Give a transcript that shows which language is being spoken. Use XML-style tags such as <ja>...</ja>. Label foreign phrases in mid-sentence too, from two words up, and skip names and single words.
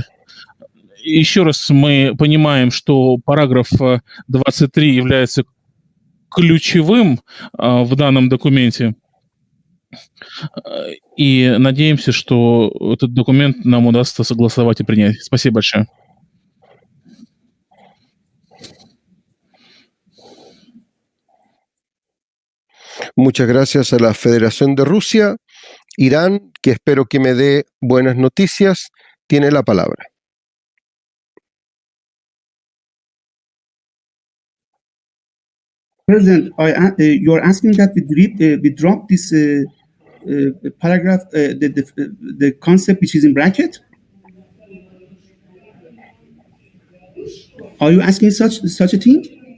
<ru>Еще раз, мы понимаем, что параграф 23 является ключевым в данном документе, и надеемся, что этот документ нам удастся согласовать и принять. Спасибо большое.</ru> <es>Muchas gracias a la Federación de Rusia. Irán, que espero que me dé buenas noticias, tiene la palabra.</es> <en>President, you're asking that we drop this paragraph, the concept which is in bracket? Are you asking such a thing?</en>